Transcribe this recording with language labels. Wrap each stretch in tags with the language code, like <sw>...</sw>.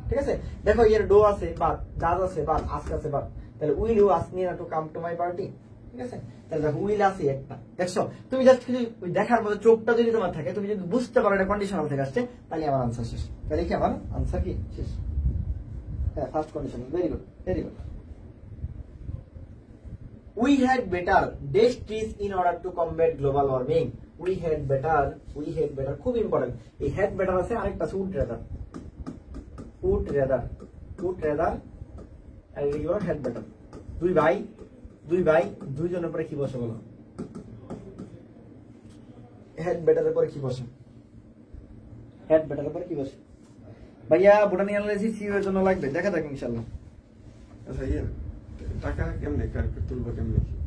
<bn>ঠিক আছে, দেখো এর ডো আছে বা ডাজ আছে বা আস্ক আছে বা, তাহলে will you ask me to come to my party. ঠিক আছে, তাহলে দেখো উইল আছে একটা, দেখছো তুমি জাস্ট কিছু দেখার মতো চোখটা যদি তোমার থাকে, তুমি যদি বুঝতে পারো এটা কন্ডিশনাল থেকে আসছে, তাহলে আমার আনসার শেষ, তাহলে কি আমার আনসার কি শেষ। হ্যাঁ, first condition, very good, very good.</bn> <en>We had better dash trees in order to combat global warming.</en> <bn>We had better, খুব ইম্পর্টেন্ট, এই had better আছে, আরেকটা আছে would rather, would rather, would rather, আর এই হলো had better। দুই ভাই, দুইজনের পরে কি বসে বলো, had better এর পরে কি বসে, had better এর পরে কি বসে ভাইয়া, বোটানি অ্যানালাইসিস সিইও এর জন্য লাগবে, দেখা যাক ইনশাআল্লাহ। আচ্ছা ইয়ে টাকা কেমনে তুলবো, কেমনে</bn>